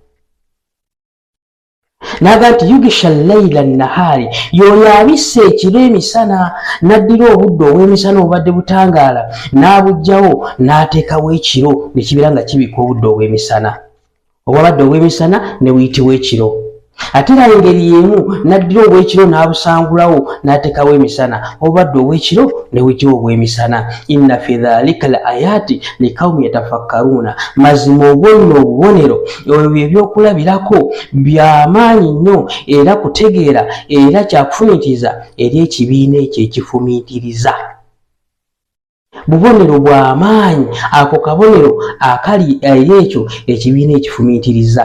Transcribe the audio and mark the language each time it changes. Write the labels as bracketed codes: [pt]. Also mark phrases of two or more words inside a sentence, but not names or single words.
[lg] Naga nti [ar] يغشي الليل النهار, [lg] yoyo abisse ekiro emisana, n'addira obudde obw'emisana obubadde butangaala n'abugjawo n'ateekawo ekiro ne kibeera nga kibika obudde obw'emisana, obwabadde obw'emisana ne buyitibwa ekiro. Ate era engeri y'emu n'addira obw'ekiro n'abusangulawo n'ateekawo emisana, obubadde obw'ekiro ne buyitibwa obw'emisana. [ar] إن في ذلك لآيات لقوم يتفكرون, [lg] mazima obwo obubonero ebyo ebyokulabirako by'amaanyi nnyo era kutegeera era kyakufumiitiriza eri ekibiina ekyo ekifumiitiriza. Bubonero bw'amaanyi ako kabonero akali eri ekyo ekibiina ekifumiitiriza.